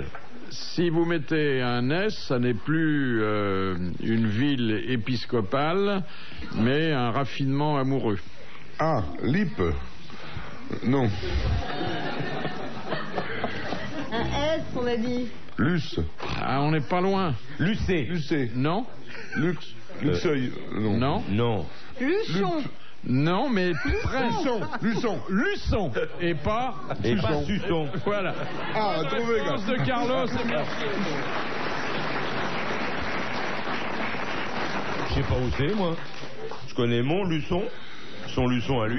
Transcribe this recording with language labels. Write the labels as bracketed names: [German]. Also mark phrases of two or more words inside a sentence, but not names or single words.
[French] Si vous mettez un S, ça n'est plus une ville épiscopale, mais un raffinement amoureux. Ah, Lippe? Non. Un S, on a dit. Luce? Ah, on n'est pas loin. Lucé. Lucé? Non? Luxeuil? Non. Non? Non. Luchon. Non, mais presque. Luçon. Et pas. Et pas Suçon. Voilà. Ah, trouvé, gars. Réponse de Carlos et merci. Je sais pas où c'est, moi. Je connais mon Luçon. Son Luçon à lui.